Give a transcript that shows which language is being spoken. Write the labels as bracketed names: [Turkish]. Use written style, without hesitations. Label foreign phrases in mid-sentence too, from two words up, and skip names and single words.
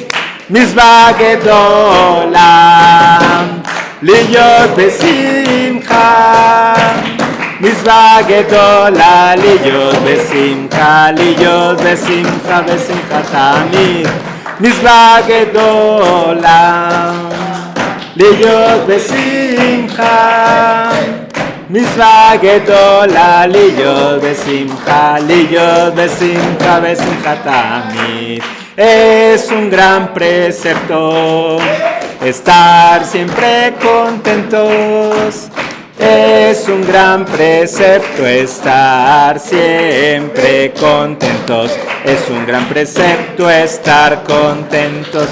[Hebrew] מצווה גדולה להיות בשמחה, מצווה גדולה להיות בשמחה, להיות בשמחה ושמחה תמיד. מצווה גדולה להיות בשמחה, מצווה גדולה להיות בשמחה, להיות בשמחה ושמחה תמיד. [Spanish] Es un gran precepto estar siempre contentos. Es un gran precepto estar siempre contentos. Es un gran precepto estar contentos.